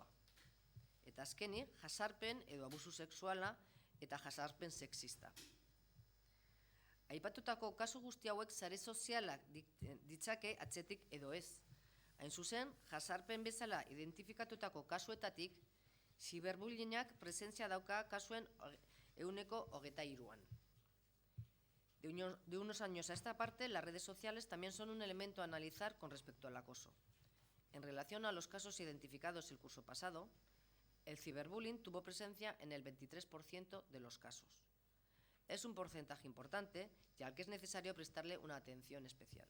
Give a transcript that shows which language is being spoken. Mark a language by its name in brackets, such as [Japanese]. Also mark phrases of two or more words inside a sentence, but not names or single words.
[Basque] Eta azkenik, jazarpen edo abusu sexuala eta jazarpen sexista. Aipatutako kasu guzti hauek sare sozialak ditzake atzetik edo ez. Hain zuzen, jazarpen bezala identifikatutako kasuetatik, ziberbullyingak presentzia dauka kasuen 23%. [Spanish] De unos años a esta parte, las redes sociales también son un elemento a analizar con respecto al acoso. En relación a los casos identificados el curso pasado, el ciberbullying tuvo presencia en el 23% de los casos. Es un porcentaje importante y al que es necesario prestarle una atención especial.